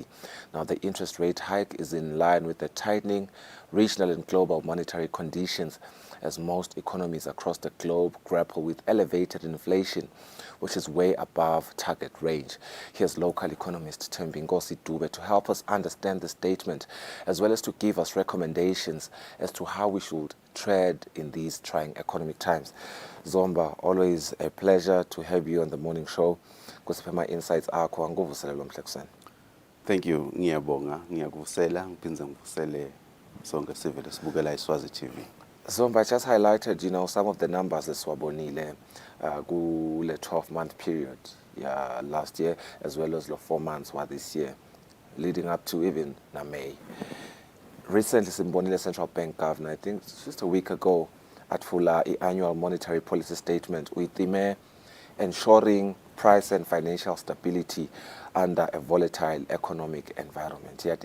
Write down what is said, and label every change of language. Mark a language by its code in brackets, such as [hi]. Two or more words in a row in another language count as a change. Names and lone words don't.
[en] Now, the interest rate hike is in line with the tightening regional and global monetary conditions as most economies across the globe grapple with elevated inflation, which is way above target range. Here's local economist Thembinkosi Dube to help us understand the statement, as well as to give us recommendations as to how we should tread in these trying economic times. Zomba, always a pleasure to have you on the morning show. [ss] Kusipema insights akho anguvusele lo mhlekuseni. [en] Thank you. [ss] Ngiyabonga, ngiyakuvusela, ngiphindze ngivusele sonke sivele sibukela iSwazi TV. [en] Zomba just highlighted, some of the numbers [ss] esiwabonile kule [en] 12-month period last year, as well as the 4 months this year, leading up to even May. Recently, simbonile Central Bank Governor, I think just a week ago, atfula annual monetary policy statement with the ensuring price and financial stability under a volatile economic environment.